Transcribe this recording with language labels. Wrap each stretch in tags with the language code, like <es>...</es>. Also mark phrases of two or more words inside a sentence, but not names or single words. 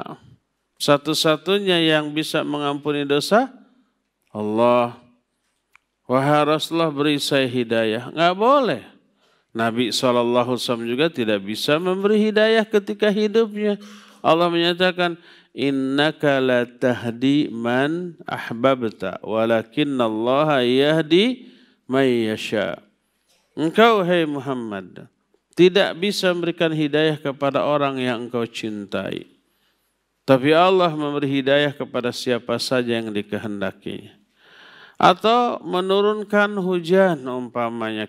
<id>Satu-satunya yang bisa mengampuni dosa, Allah. Wahai Rasulullah beri saya hidayah. Gak boleh. Nabi SAW juga tidak bisa memberi hidayah ketika hidupnya. Allah menyatakan,</id> <ar>إنك لا تهدي من أحببت ولكن الله يهدي من يشاء.</ar> <id>Engkau hai Muhammad tidak bisa memberikan hidayah kepada orang yang engkau cintai. Tapi Allah memberi hidayah kepada siapa saja yang dikehendakinya. Atau menurunkan hujan umpamanya.</id>